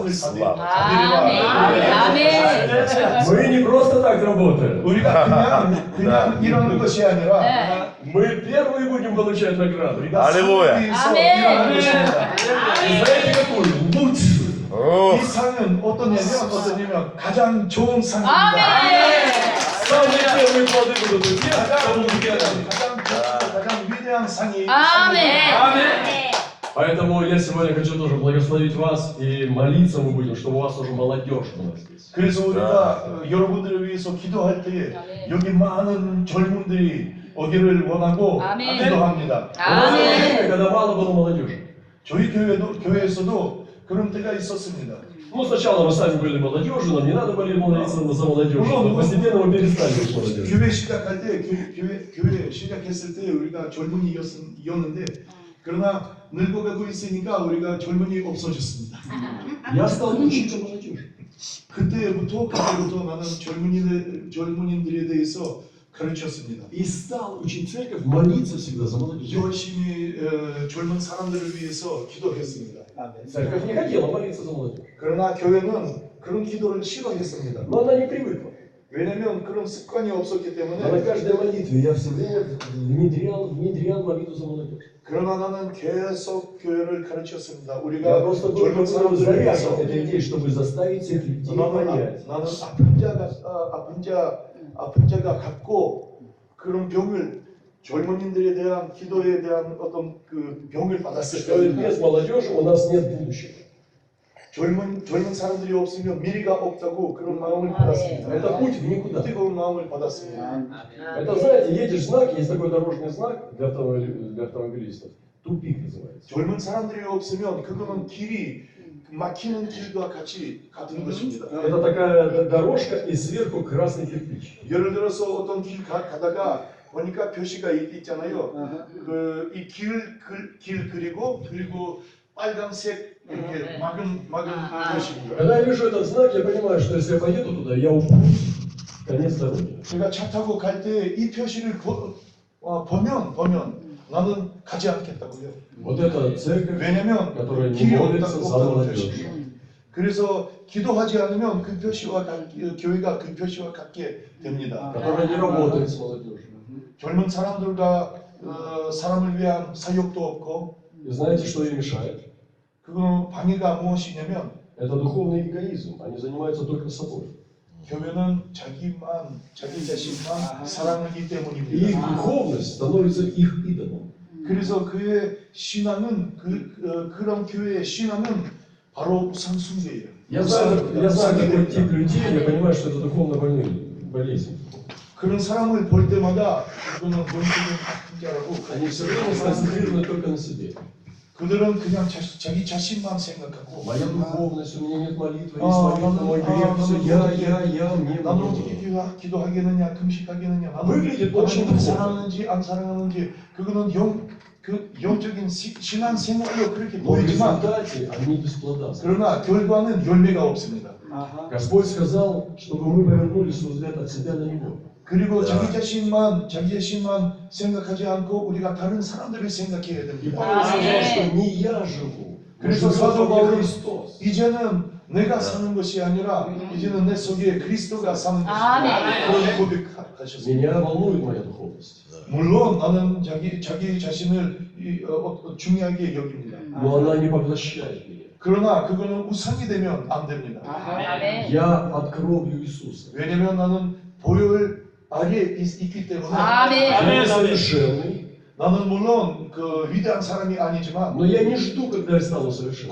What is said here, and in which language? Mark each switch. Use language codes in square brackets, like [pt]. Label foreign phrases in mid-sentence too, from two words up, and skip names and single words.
[ru] Господь, [ko] 받으리라. 아멘. [ru] Мы не просто так работаем. [ko] 우리가 그냥 이러는 것이 아니라 네. [ru] Мы первые будем получать награду. [ko] 우리가 할렐루야. 상을 위해서 아멘. 일하는 것입니다. [ru] И знаете какую? Лучшую. О, [ko] 이 상은 어떠냐면 가장 좋은 상입니다. 아멘. [ru] Самые первые плоды будут у тех, кто будет первым. [ko] 가장 위대한 상이 아멘. [ru] Поэтому я сегодня хочу тоже благословить вас и молиться мы будем, чтобы у вас уже молодежь была здесь. [ko] 그래서 우리가 여러분들을 위해서 기도할 때 여기 많은 젊은들이 오기를 원하고 아멘. 기도합니다. [ru] Было время, [ko] 아멘. [ru] когда мало было молодежи. [ko] 저희 교회에서도 그런 때가 있었습니다. [ru] Ну, сначала мы сами были молодежью, нам не надо было молиться за молодежь, но постепенно мы перестали быть молодежью. [ko] 교회 시작할 때 교회 시작했을 때 우리가 젊은이였는데 그러나 늙어가고 있으니까 우리가 젊은이 없어졌습니다. [ru] Я стал учить молодежь. [ko] 그때부터 나는 젊은이들에 대해서 가르쳤습니다. [ru] И стал учить церковь молиться всегда за молодежь. [ko] 열심히 젊은 사람들을 위해서 기도했습니다. [ru] Церковь не хотела молиться за молодежь. [ko] 그러나 교회는 그런 기도를 싫어했습니다. [ru] Но она не привыкла. [ko] 왜냐면 그런 습관이 없었기 [ru] А на [ko] 때문에. [ru] каждой молитве я все время внедрял молитву за молодежь. [ko] 그러나 나는 계속 교회를 가르쳤습니다. [ru] Я [ko] 우리가 [ru] просто был [ko] 젊은 사람들을 위해서 [ru] этой идеей, чтобы заставить всех людей понять. [ko] 나는 아픈 자가 갖고 그런 병을 젊은이들에 대한 기도에 대한 어떤 그 병을 받았을 [ru] Что [ko] 때 [ru] без молодежи у нас нет будущего. [ko] 젊은 사람들이 없으면 미래가 없다고 그런 마음을 받았습니다. [ru] Это путь в никуда. [ko] 뜨거운 마음을 받았습니다. [ru] Это, знаете, едешь знак, есть такой дорожный знак для автомобилистов. Тупик называется. [ko] 젊은 사람들이 없으면 그거는 길이 막히는 길과 같은 것입니다. [ru] Это такая дорожка и сверху красный кирпич. [ko] 예를 들어서 어떤 길 가다가 보니까 표시가 있잖아요. 그 이 길 그리고 빨간색 이렇게 막은 것입니다. [ru] Когда я вижу этот знак, я понимаю, что если я поеду туда, я упрусь. Конец дороги. [ko] 제가 차 타고 갈 때 이 표시를 보면 나는 가지 않겠다고요. [ru] Вот это церковь, [ko] 왜냐면 [ru] которая не [ko] 길이 [ru] молится за [ko] 없다는 [ru] молодежь. [ko] 표시죠. 그래서 기도하지 않으면 그 표시와 교회가 그 표시와 같게 됩니다. [ru] Которая не работает с молодежью. [ko] 젊은 사람들과 사람을 위한 사역도 없고 [ru] И знаете, что им мешает? [ko] 그거는 방해가 무엇이냐면 [ru] Это духовный эгоизм. Они занимаются только собой. [ko] 교회는 자기 자신만 사랑하기 [ru] И их [ko] 때문입니다. [ru] духовность становится их идолом. [ko] 그래서 그의 신앙은 그런 교회의 신앙은 바로 우상 숭배예요. [ru] Я знаю такой тип людей, я понимаю, что это духовно больные болезнь. [ko] 그런 사람을 볼 때마다 그거는 본질은 아픈 자라고 [ru] Они все время сконцентрированы только на себе. [ko] 그들은 그냥 자기 자신만 생각하고 [ru] Моя духовность, у меня нет молитвы, есть молитва, мой грех, все я, мне, [ko] 나는 [ru] мне. [ko] 어떻게 기도하겠느냐, 금식하겠느냐, [ru] выглядит очень [ko] 하나님을 [ru] духовно. [ko] 사랑하는지 안 사랑하는지 그거는 영적인 신앙 생활로 그렇게 [ru] Но в [ko] 보이지만 [ru] результате они бесплодны. [ko] 그러나 결과는 열매가 없습니다. [ru] Господь сказал, чтобы мы повернули свой взгляд от себя на Него. [ko] 그리고 자기 자신만 생각하지 않고 우리가 다른 사람들을 생각해야 [ru] И [ko] 됩니다. [ru] Павел сказал, что не я живу, но [ko] 그래서 [ru] живет [ko] 사도 [ru] во мне [ko] 바울은 [ru] Христос. [ko] 이제는 내가 사는 것이 아니라 이제는 내 속에 그리스도가 사는 아멘. 것이다. 그런 고백하셨습니다. [ru] Меня волнует моя духовность. [ko] 물론 나는 자기 자신을 중요하게 여깁니다. [ru] Но она не поглощает меня. [ko] 그러나 그거는 우상이 되면 안 됩니다. 아멘. [ru] Я под кровью Иисуса. [ko] 왜냐면 나는 보혈 아래에 있기 때문에 아멘. [ru] Я несовершенный, [ko] 나는 물론 그 위대한 사람이 아니지만 [ru] Но я не жду, когда я стану совершенным.